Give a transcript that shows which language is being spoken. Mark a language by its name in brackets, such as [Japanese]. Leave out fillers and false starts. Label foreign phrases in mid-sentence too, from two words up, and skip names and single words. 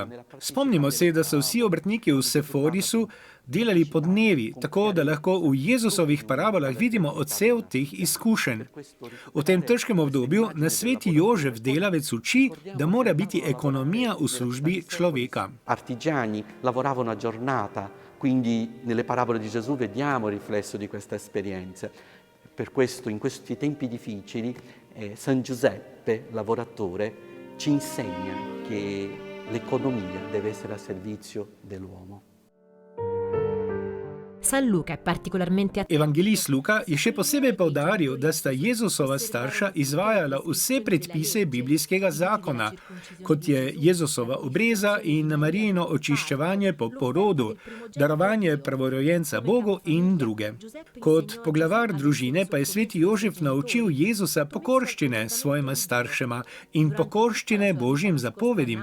[Slovenian] Spomnimo se, da so vsi obrtniki v Seforisu delali po dnevi, tako da lahko v Jezusovih parabolah vidimo odsev teh izkušenj. V tem težkem obdobju nas sveti Jožef delavec uči, da mora biti ekonomija v službi človeka. [Italian] Artigiani lavoravano a giornata, quindi nelle parabole di Gesù vediamo il riflesso di questa esperienza. Per questo, in questi tempi difficili, San Giuseppe, lavoratore, ci insegna che l'economia deve essere a servizio dell'uomo. San Luca è particolarmente [Slovenian] Evangelist Luka je še posebej poudaril, da sta Jezusova starša izvajala vse predpise biblijskega zakona, kot je Jezusova obreza in Marijino očiščevanje po porodu, darovanje prvorojenca Bogu in druge. Kot poglavar družine pa je sveti Jožef naučil Jezusa pokorščine svojima staršema in pokorščine Božjim zapovedim.